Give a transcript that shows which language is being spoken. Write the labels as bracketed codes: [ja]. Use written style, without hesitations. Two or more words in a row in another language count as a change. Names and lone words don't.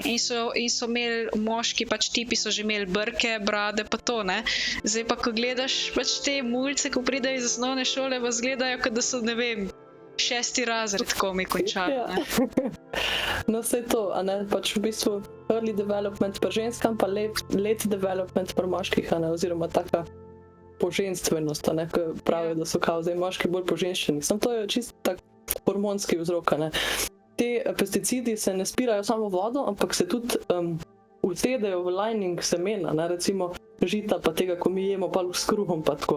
[sl] in so imeli moški, pač tipi so že imeli brke, brade pa to, ne. Zdaj pa, ko gledaš pač te mulce, ko pridejo iz osnovne šole, pa izgledajo, kot da so, ne vem, 6. razred komi končali, Ja. ne. No, saj to, a ne, pač v bistvu [en] early development [sl] pri ženskam, pa [en] late development [sl] pri moških, a ne, oziroma taka poženstvenost, a ne, ko pravijo, da so kao zdaj moški bolj poženščeni. Samo to je čisto tak hormonski vzrok, a ne. Te pesticidi se ne spirajo samo v vodo, ampak se tudi usedejo v lining semena, ne, recimo žita pa tega, ko mi jemo pa s kruhom pa tako.